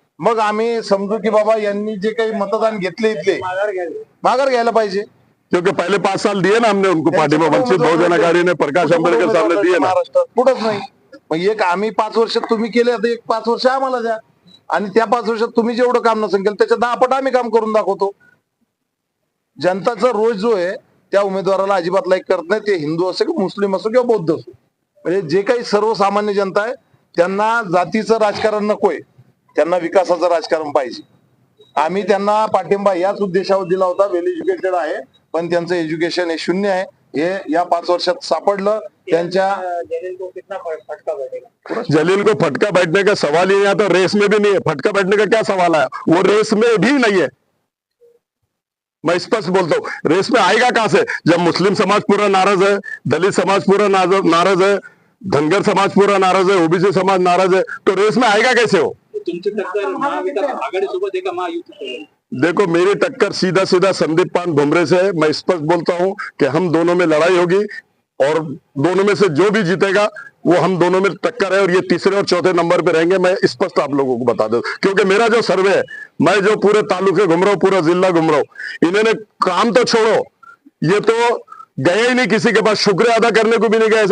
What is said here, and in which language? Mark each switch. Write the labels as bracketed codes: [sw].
[mr] मग आम्ही समजू की बाबा यांनी जे काही मतदान घेतले इथले माघार घ्यायला पाहिजे, [hi] क्योंकि पहले 5 साल दिए ना हमने उनको पार्टिबा, वंचित बहुजन आघाड़ी ने प्रकाश आंबेडकर साहब ने दिए ना। [mr] महाराष्ट्रात कुठंच नाही। मग एक आम्ही 5 वर्ष तुम्ही केले, आता एक 5 वर्ष आम्हाला द्या, आणि त्या 5 वर्षात तुम्ही जेवढं काम नसेल केलं त्याच्या 10 पट आम्ही काम करून दाखवतो। जनताचा रोज जो आहे त्या उमेदवाराला अजिबात लाईक करत नाही, ते हिंदू असो किंवा मुस्लिम असो किंवा बौद्ध असो। म्हणजे जे काही सर्वसामान्य जनता आहे त्यांना जातीचं राजकारण नकोय, त्यांना विकासाचं राजकारण पाहिजे। आम्ही त्यांना पाठिंबा याच उद्देशावर दिला होता, वेल एज्युकेटेड आहे पण त्यांचं एज्युकेशन हे 0 आहे, हे या 5 वर्षात सापडलं। त्यांच्या [hi] जलील को कितना फटका बैठेगा? जलील को फटका बैठने का सवाल ही नहीं आता, रेस में भी नहीं है। फटका बैठने का क्या सवाल है? वो रेस में भी नहीं है। मैं स्पष्ट बोलता हूँ, रेस में आएगा कहां से? जब मुस्लिम समाज पूरा नाराज है, दलित समाज पूरा नाराज है, धनगर समाज पूरा नाराज है, ओबीसी समाज नाराज है, तो रेस में आएगा कैसे हो? [mr] तुमची टक्कर महाविकास आघाडीसोबत आहे का महायुतीसोबत? [hi] देखो, मेरी टक्कर सीधा सीधा संदीप पान भुमरे से है। मैं स्पष्ट बोलता हूं कि हम दोनों में लड़ाई होगी और दोनों में से जो भी जीतेगा वो हम दोनों में टक्कर है, और ये तीसरे और चौथे नंबर पे रहेंगे। मैं स्पष्ट आप लोगों को बता दूं, क्योंकि मेरा जो सर्वे है, मैं जो पूरे तालुके घूम रहा हूँ, पूरा जिला घूम रहा हूँ, इन्होंने काम तो छोड़ो, ये तो गए ही नहीं किसी के पास, शुक्रिया अदा करने को भी नहीं गए।